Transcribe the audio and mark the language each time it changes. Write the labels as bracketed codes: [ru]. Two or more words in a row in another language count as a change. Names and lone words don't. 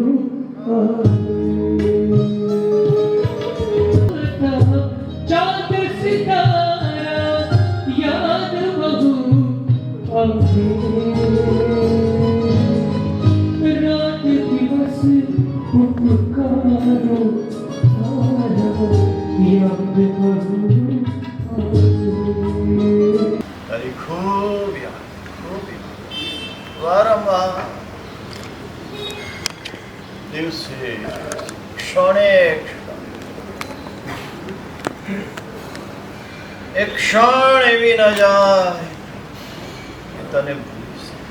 [gu] ચાંદ સિતારા યાદ બહુ આવે રાત દિવસ ઉપકારો તારા યાદ બહુ તારી ખૂબ યાદ, વારંવાર દિવસે ક્ષણે એક ક્ષણ એવી ન જાય તને ભૂલીશ.